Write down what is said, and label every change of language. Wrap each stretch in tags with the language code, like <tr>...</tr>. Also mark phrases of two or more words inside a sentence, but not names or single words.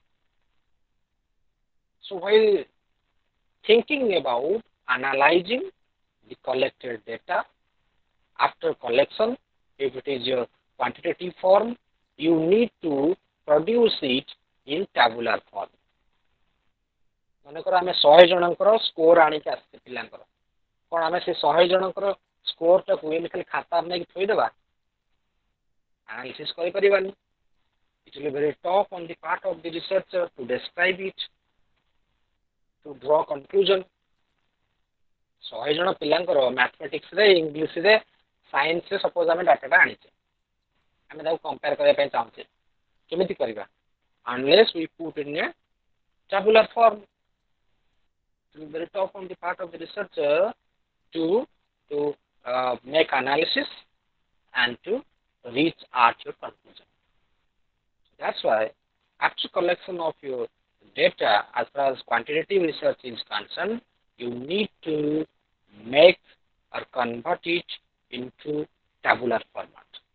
<en>So while thinking about analyzing the collected data, after collection, if it is your quantitative form, you need to produce it in tabular form.</en> <or>ମନେକର ଆମେ 100 ଜଣଙ୍କର ସ୍କୋର ଆଣିକି ଆସିଛେ ପିଲାଙ୍କର, କ'ଣ ଆମେ ସେ 100 ଜଣଙ୍କର ସ୍କୋରଟାକୁ ଏମିତି ଖାଲି ଖାତାରେ ନେଇକି ଥୋଇଦେବା? ଆନାଲିସିସ୍ କରିପାରିବାନି.</or> <en>It will be very tough on the part of the researcher to describe it, to draw conclusion.</en> <or>100 ଜଣ ପିଲାଙ୍କର ମ୍ୟାଥମେଟିକ୍ସରେ, ଇଂଲିଶରେ, ସାଇନ୍ସରେ ସପୋଜ ଆମେ ଡାଟାଟା ଆଣିଛେ, ଆମେ ତାକୁ କମ୍ପେୟାର କରିବା ପାଇଁ ଚାହୁଁଛେ, କେମିତି କରିବା?</or> <en>Unless we put in a tabular form, it will be very tough on the part of the researcher to make analysis and to reach at your conclusion. That's why after collection of your data, as far as quantitative research is concerned, you need to make or convert it into tabular format.</en>